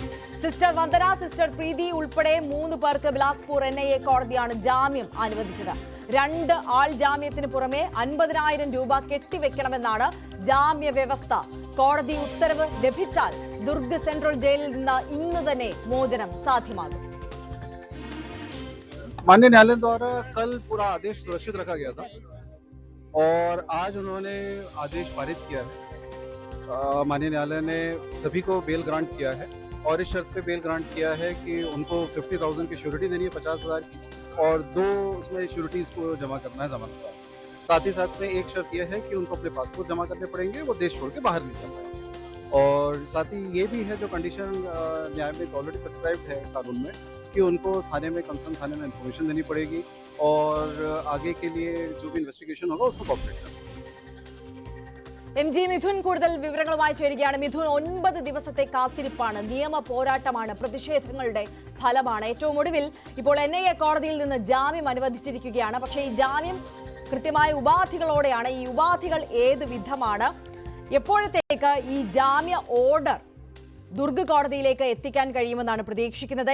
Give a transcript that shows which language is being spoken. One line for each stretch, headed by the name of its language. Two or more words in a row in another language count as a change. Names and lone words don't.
Malayalam: സിസ്റ്റർ വന്ദന, സിസ്റ്റർ പ്രീതി ഉൾപ്പെടെ 3 പേർക്ക് ബിലാസ്പൂർ NIA കോടതിയാണ് ജാമ്യം അനുവദിച്ചത്. 2 ആൾ ജാമ്യത്തിന് പുറമെ 50,000 രൂപ കെട്ടിവെക്കണമെന്നാണ് ജാമ്യ വ്യവസ്ഥ. കോടതി ഉത്തരവ് ലഭിച്ചാൽ ദുർഗ് സെൻട്രൽ ജയിലിൽ നിന്ന് ഇന്ന് തന്നെ മോചനം സാധ്യമാകും.
Hindi: माननीय न्यायालय द्वारा कल पूरा आदेश सुरक्षित रखा गया था और आज उन्होंने आदेश पारित किया है। माननीय न्यायालय ने सभी को
English: bail grant
Hindi: किया है और इस शर्त पे
English: bail grant
Hindi: किया है कि उनको 50,000 की श्योरिटी देनी है, 50,000 की, और 2 उसमें श्योरिटीज को जमा करना है जमानत का। साथ ही साथ में एक शर्त यह है कि उनको अपने पासपोर्ट जमा करने पड़ेंगे, वो देश छोड़ के बाहर नहीं जा पाएंगे। और साथ ही ये भी है जो कंडीशन न्याय में
English: already prescribed
Hindi: है कानून में कि उनको थाने में कंसर्न थाने में इन्फॉर्मेशन देनी पड़ेगी और आगे के लिए जो भी इन्वेस्टिगेशन होगा उसको कॉपरेट करना।
Malayalam: MG മിഥുൻ കൂടുതൽ വിവരങ്ങളുമായി ചേരുകയാണ്. മിഥുൻ, 9 ദിവസത്തെ കാത്തിരിപ്പാണ്, നിയമ പോരാട്ടമാണ്, പ്രതിഷേധങ്ങളുടെ ഫലമാണ്. ഏറ്റവും ഒടുവിൽ ഇപ്പോൾ NIA കോടതിയിൽ നിന്ന് ജാമ്യം അനുവദിച്ചിരിക്കുകയാണ്. പക്ഷേ ഈ ജാമ്യം കൃത്യമായ ഉപാധികളോടെയാണ്. ഈ ഉപാധികൾ ഏത് വിധമാണ്? എപ്പോഴത്തേക്ക് ഈ ജാമ്യ ഓർഡർ ദുർഗ് കോടതിയിലേക്ക് എത്തിക്കാൻ കഴിയുമെന്നാണ് പ്രതീക്ഷിക്കുന്നത്?